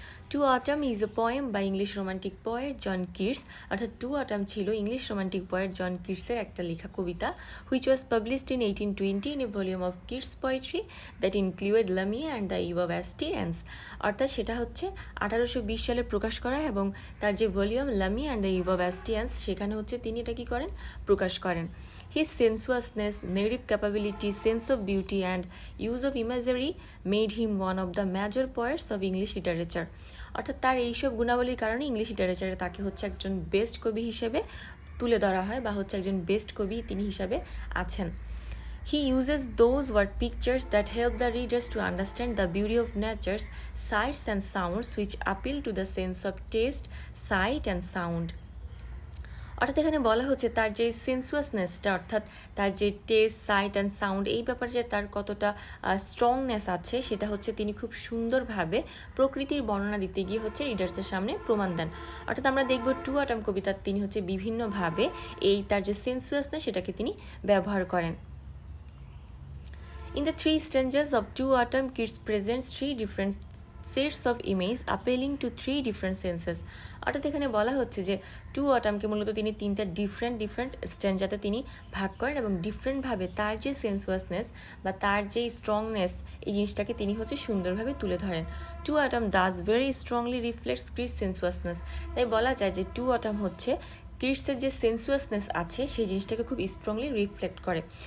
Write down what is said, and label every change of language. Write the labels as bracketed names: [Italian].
[English] to autumn is a poem by English romantic poet John Keats, [Bangla] অর্থাৎ two autumn ছিল English romantic poet জন কিটসের একটা লেখা কবিতা, [English] Which was published in 1820 in a volume of Keats poetry that included Lamia and the Eve of St Agnes. [Bangla] অর্থাৎ সেটা হচ্ছে 1820 সালে প্রকাশ করা এবং তার যে volume Lamia and the eve of অ্যাস্টিয়েন্স সেখানে হচ্ছে তিনি এটা কী করেন, প্রকাশ করেন। [English] His sensuousness, narrative capability, sense of beauty, and use of imagery made him one of the major poets of English literature. [Bangla] অর্থাৎ তার এইসব গুণাবলীর কারণে ইংলিশ লিটারেচারে তাকে হচ্ছে একজন বেস্ট কবি হিসেবে তুলে ধরা হয় বা হচ্ছে একজন বেস্ট কবি তিনি হিসাবে আছেন। [English] He uses those word pictures that help the readers to understand the beauty of nature's sights and sounds which appeal to the sense of taste, sight and sound. [Bangla] অর্থাৎ এখানে বলা হচ্ছে তার যে সেন্সুয়াসনেসটা, অর্থাৎ তার যে টেস্ট, সাইট অ্যান্ড সাউন্ড, এই ব্যাপারে যে তার কতটা স্ট্রংনেস আছে সেটা হচ্ছে তিনি খুব সুন্দরভাবে প্রকৃতির বর্ণনা দিতে গিয়ে হচ্ছে রিডার্সের সামনে প্রমাণ দেন। অর্থাৎ আমরা দেখব টু অটাম কবিতার তিনি হচ্ছে বিভিন্নভাবে এই তার যে সেন্সুয়াসনেস সেটাকে তিনি ব্যবহার করেন। [English] In the three stanzas of Two Autumn, Keats presents three different sets of image appealing to three different senses. [Bangla] অর্থাৎ এখানে বলা হচ্ছে যে টু অটামকে মূলত তিনি তিনটা ডিফারেন্ট স্ট্যান্জাতে তিনি ভাগ করেন এবং ডিফারেন্টভাবে তার যে সেন্সুয়াসনেস বা তার যে স্ট্রংনেস এই জিনিসটাকে তিনি হচ্ছে সুন্দরভাবে তুলে ধরেন। [English] To autumn does very strongly reflects Keats sensuousness. [Bangla] তাই বলা যায় যে টু অটাম হচ্ছে কিটসের যে সেন্সুয়াসনেস আছে সেই জিনিসটাকে খুব স্ট্রংলি রিফ্লেক্ট করে।